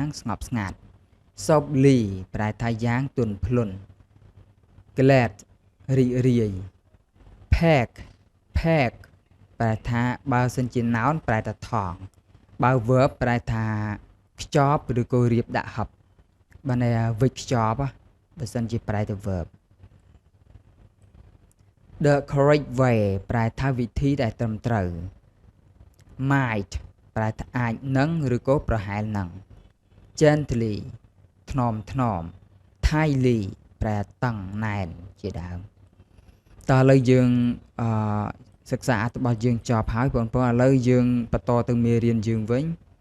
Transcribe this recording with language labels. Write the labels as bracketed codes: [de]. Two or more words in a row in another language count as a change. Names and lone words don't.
[km] ស្ងប់ស្ងាត់ softly ប្រែថាយ៉ាងទន់ភ្លន់ glad រីករាយ pack ប្រែថាបើសិនជា noun ប្រែថាថងបើ verb ប្រែថាខ្ចប់ឬក៏រៀបដាក់ហឹបបានន័យថាវិចខ្ចប់បើសិនជាប្រែទៅ verb [en] The correct way [km] ប្រែថាវិធីដែលត្រឹមត្រូវ might ប្រែថាអាចនឹងឬក៏ប្រហែលនឹង gently ថ្នម tightly ប្រែតឹងណែនជាដើមតើឥឡូវយើងសិក្សារបស់យើងចប់ហើយបងប្អូនឥឡូវយើងបន្តទៅមេរៀនយើងវិញ